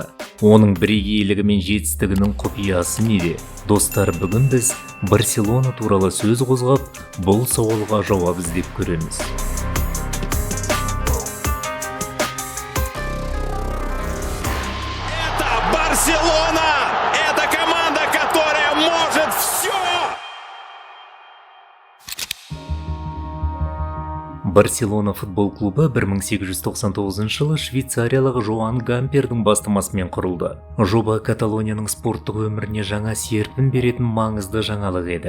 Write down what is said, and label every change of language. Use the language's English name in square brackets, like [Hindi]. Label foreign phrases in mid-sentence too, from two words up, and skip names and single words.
[Kazakh] Оның бірегейлігі мен жетістігінің құпиясы неде? Достар, бүгін біз Барселона туралы сөз қозғап, бұл сауалға жауап іздеп көреміз. Барселона! [Russian] Это команда, которая может все! [Kazakh] Барселона футбол клубы 1899 жылы швейцариялық Жоан Гампердің бастамасымен құрылды. Жоба Каталонияның спорттық өміріне жаңа серпін беретін маңызды жаңалық еді.